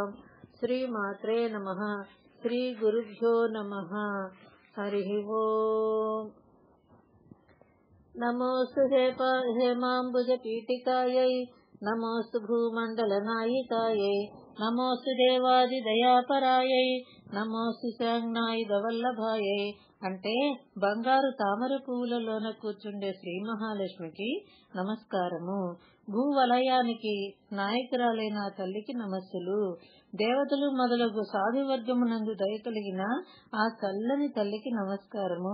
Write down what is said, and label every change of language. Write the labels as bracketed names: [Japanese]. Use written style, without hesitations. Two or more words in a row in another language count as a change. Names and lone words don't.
[Sanskrit] श्रीमात्रे नमः। श्रीगुरुभ्यो नमः। हरिः ओम्। नमोऽस्तु हेमाम्बुजपीठिकायै नमोऽस्तु भूमण्डलनायिकायै नमोऽस्तु देवादिदयापरायै नमोऽस्तु శాంగనాయుధవల్లభాయై [Telugu] అంటే బంగారు తామర పువ్వులలోన కూర్చుండే శ్రీ మహాలక్ష్మికి నమస్కారము. భూవలయానికి నాయకురాలైన తల్లికి నమస్సులు. దేవతలు మొదలగు సాధువర్గమునందు దయ కలిగిన ఆ చల్లని తల్లికి నమస్కారము.